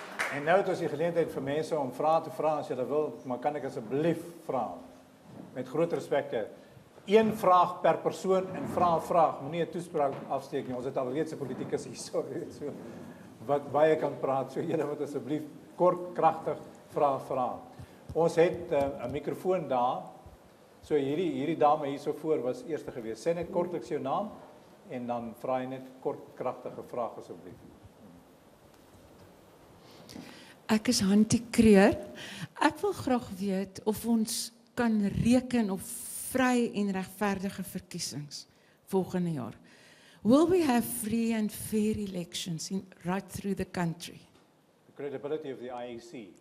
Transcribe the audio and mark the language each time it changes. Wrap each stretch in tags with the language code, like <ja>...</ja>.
<af>En nou het ons die geleentheid vir mense om vrae te vra as julle wil, maar kan ek asseblief vra met groot respek, een vraag per persoon en vra 'n vraag, moenie 'n toespraak afsteek nie. Ons het alreeds 'n politikus hier so wat baie kan praat, so julle moet asseblief kort, kragtig vra. Ons het 'n mikrofoon daar. So hierdie dame hier so voor was eerste gewees. Sê net kortliks jou naam en dan vra jy net kort, kragtige vraag asseblief. Ek is Hantie Kreur. Ek wil graag weet of ons kan reken op vry en regverdige verkiesings volgende jaar.</af> <en>Will we have free and fair elections right through the country? The credibility of the IEC.</en>